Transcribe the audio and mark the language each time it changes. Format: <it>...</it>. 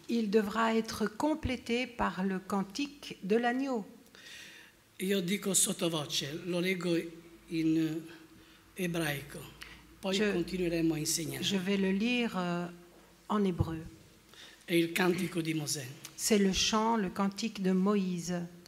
<fr>il devra être complété par le cantique de l'agneau.</fr> <it>Io dico sottovoce, lo leggo in ebraico, poi continueremo a insegnare.</it> <fr>Je vais le lire en hébreu.</fr> <it>È il cantico di Mosè.</it> <fr>C'est le chant, le cantique de Moïse.</fr>